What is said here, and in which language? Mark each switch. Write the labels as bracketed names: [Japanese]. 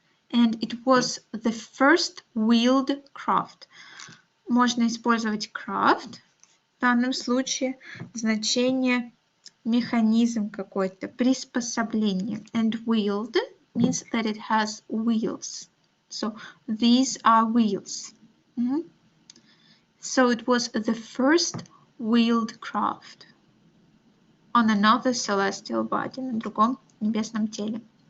[English] And it was the first wheeled craft. [Russian] Можно использовать craft в данном случае значение механизм какой-то, приспособление. [English] And wheeled means that it has wheels. So these are wheels. So it was the first wheeled craft on another celestial body, [Russian] на другом небесном теле.